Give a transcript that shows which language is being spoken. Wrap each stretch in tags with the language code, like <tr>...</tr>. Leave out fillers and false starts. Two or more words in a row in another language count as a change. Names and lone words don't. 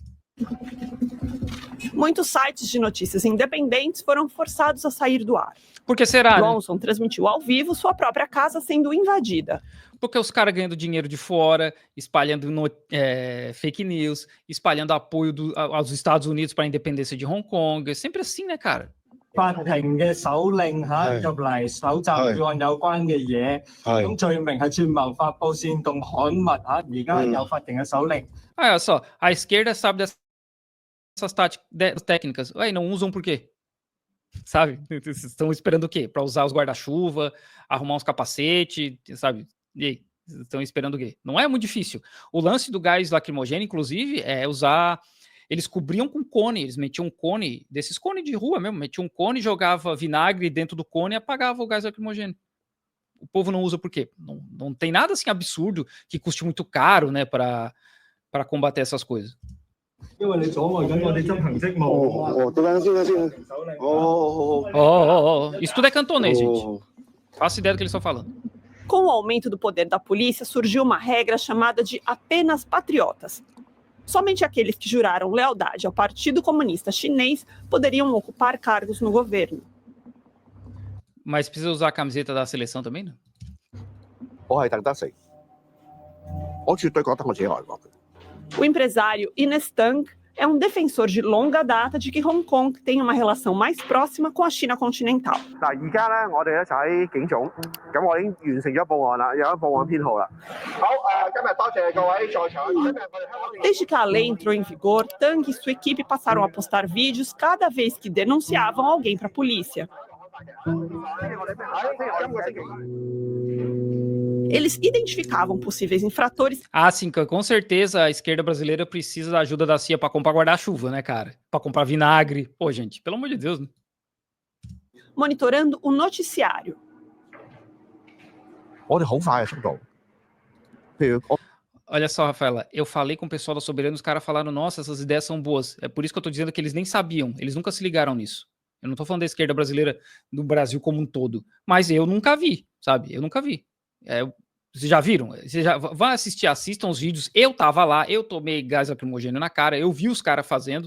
<pt>Muitos sites de notícias independentes foram forçados a sair do ar. Por que será? Johnson transmitiu ao vivo sua própria casa sendo invadida. Porque os caras ganhando dinheiro de fora, espalhando</pt> <en>fake news,</en> <pt>espalhando apoio aos Estados Unidos para a independência de Hong Kong. É sempre assim, né, cara?</pt> <yue>法庭嘅手令入嚟搜集案有關嘅嘢，咁罪名係串謀發布煽動刊物而家有法庭嘅手令。</yue> <pt>Olha só, a esquerda sabe dessas técnicas. Ué, não usam por quê? Sabe? Estão esperando o quê? Para usar os guarda-chuva, arrumar uns capacetes, sabe? E aí? Estão esperando o quê? Não é muito difícil. O lance do gás lacrimogêneo, inclusive, é usar... Eles cobriam com cone, eles metiam um cone, desses cones de rua mesmo, metiam um cone, jogava vinagre dentro do cone e apagava o gás lacrimogêneo. O povo não usa por quê? Não tem nada assim absurdo que custe muito caro, né, para combater essas coisas.</pt> <yue>因為你阻礙緊我哋執行職務。</yue> <pt>Isso tudo é cantonês, gente. Faço ideia do que eles estão falando. Com o aumento do poder da polícia, surgiu uma regra chamada de apenas patriotas. Somente aqueles que juraram lealdade ao Partido Comunista Chinês poderiam ocupar cargos no governo. Mas precisa usar a camiseta da seleção também, não?</pt> <yue>我係鄧德成，我絕對覺得我自己愛國嘅。</yue> <pt>O empresário Ines Tang é um defensor de longa data de que Hong Kong tem uma relação mais próxima com a China continental.</pt> <yue>嗱，而家咧，我哋一齊喺警總，咁我已經完成咗報案啦，有咗報案編號啦。好，今日多謝各位在場。今日我哋香港</yue> <pt>Desde que a lei entrou em vigor, Tang e sua equipe passaram a postar vídeos cada vez que denunciavam alguém para a polícia. Eles identificavam possíveis infratores. Ah, sim, com certeza a esquerda brasileira precisa da ajuda da CIA para comprar guarda-chuva, né, cara? Para comprar vinagre. Pô, gente, pelo amor de Deus, né? Monitorando o noticiário.</pt> <yue>我哋好快嘅速度，譬如</yue> <pt>Olha só, Rafaela, eu falei com o pessoal da Soberana, os caras falaram, nossa, essas ideias são boas. É por isso que eu tô dizendo que eles nem sabiam, eles nunca se ligaram nisso. Eu não tô falando da esquerda brasileira do Brasil como um todo, mas eu nunca vi, sabe? Eu nunca vi. Vocês já viram? Vocês já vão assistir, assistam os vídeos. Eu tava lá, eu tomei gás lacrimogêneo na cara, eu vi os caras fazendo.</pt>